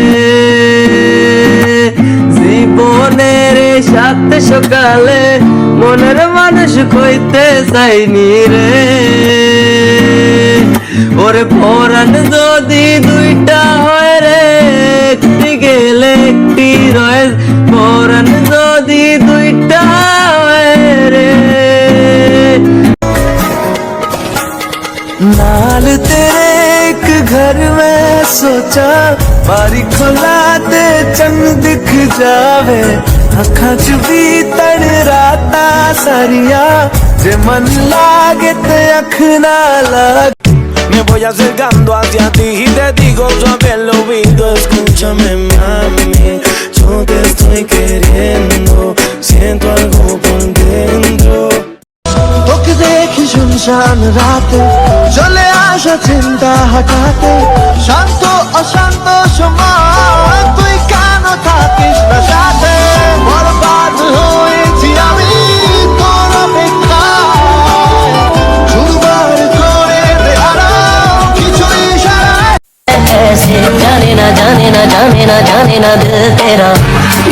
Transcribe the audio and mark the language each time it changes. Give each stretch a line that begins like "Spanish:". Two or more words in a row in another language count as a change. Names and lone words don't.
Bangla: জীবনের সাথে সকালে মনের মানুষ কইতে চাইনি রে। ওরে পরাণ যদি দুইটা হয় রে, একটি গেলে একটি রয়ে। পরাণ যদি দুইটা হয় রে।
Punjabi: ਨਾਲ ਤੇਰੇ ਇੱਕ ਘਰ ਮੇਂ ਸੋਚਾ ਬਾਰੀ ਖੁੱਲ੍ਹਾ ਦੇ ਚੰਗ ਦਿਖ ਜਾਵੇ। ਅੱਖਾਂ ਚ ਭੀ ਤੜ ਰਾਤਾਂ ਸਾਰੀਆਂ ਜੇ ਮਨ ਲਾਗੇ ਤੇ ਅੱਖ ਨਾ ਲਾਗੇ।
Spanish: Me voy acercando hacia ti y te digo suave al oído, escúchame mami, yo te estoy queriendo, siento algo por dentro.
Bangla: তোকে দেখি শুনশান রাতে চলে আসা চিন্তা হঠাতে। শান্ত অশান্ত সময় তুই কেন থাকিস না সাথে? বরবাদ হয়েছি আমি তোর অপেক্ষায়। দুবার করে দে আরাম কিছু ইশারায়।
Hindi: जाने ना जाने ना जाने ना जाने ना दिल तेरा